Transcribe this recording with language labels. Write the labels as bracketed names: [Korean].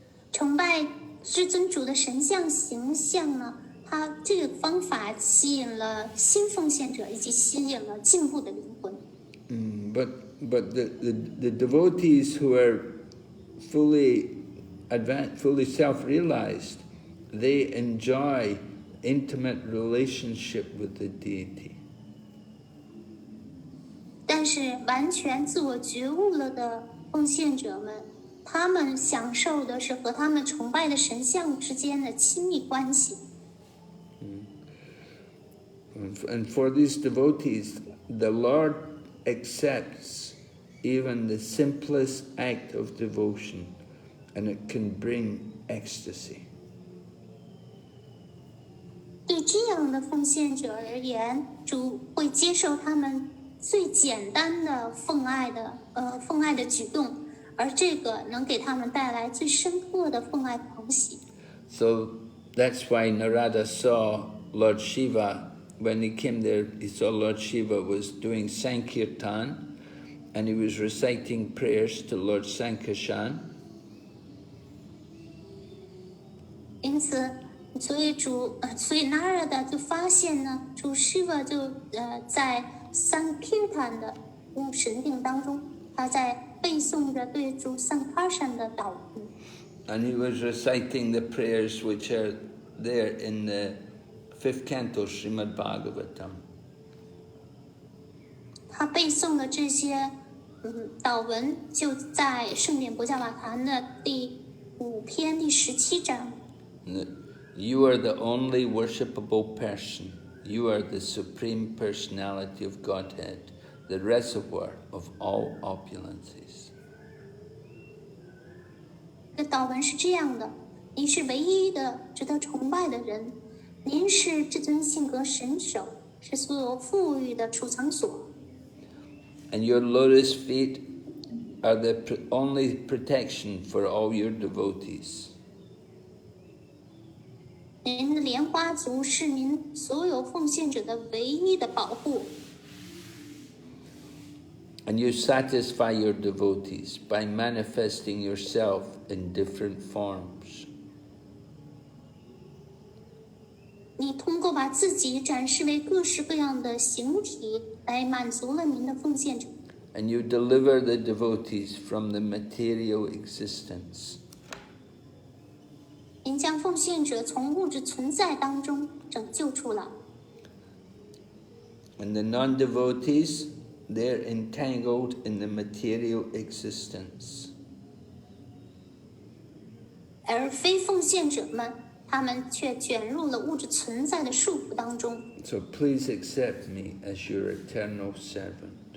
[Chinese] 崇拜至尊主的神像形象呢，它这个方法吸引了新奉献者，以及吸引了进步的灵魂。 [English] But the devotees who are fully advanced, fully self-realized, they enjoy intimate relationship with the deity. [Chinese] 但是完全自我觉悟了的奉献者们，他们享受的是和他们崇拜的神像之间的亲密关系。 [English] And for these devotees, the Lord accepts even the simplest act of devotion, and it can bring ecstasy. [Chinese] 对这样的奉献者而言，主会接受他们最简单的奉爱的举动，而这个能给他们带来最深刻的奉爱狂喜。 [English] So that's why Narada saw Lord Shiva. When he came there, he saw Lord Shiva was doing Sankirtan, and he was reciting prayers to Lord Sankarshan. [Chinese] 因此，所以 Narada 就发现呢，主 Shiva 就在 Sankirtan 的神定当中，他在背诵着对主 Sankarshan 的祷告。 [English] And he was reciting the prayers which are there in the 5th canto Srimad Bhagavatam. [Chinese] 他背诵的这些祷文就在圣典博伽瓦坛的第 5篇第17章。 [English] You are the only worshipable person. You are the supreme personality of Godhead, the reservoir of all opulences. [Chinese] 这祷文是这样的：你是唯一的值得崇拜的人，您是至尊性格神手，是所有富裕的储藏所。 [English] And your lotus feet are the only protection for all your devotees. [Chinese] 您的莲花足是您所有奉献者的唯一的保护。 [English] And you satisfy your devotees by manifesting yourself in different forms. [Chinese] 你通过把自己展示为各式各样的形体，来满足了您的奉献者。 [English] And you deliver the devotees from the material existence. [Chinese] 您将奉献者从物质存在当中拯救出来。 [English] And the non-devotees, they're entangled in the material existence. [Chinese] 而非奉献者们，他们却卷入了物质存在的束缚当中。 [English] So please accept me as your eternal servant.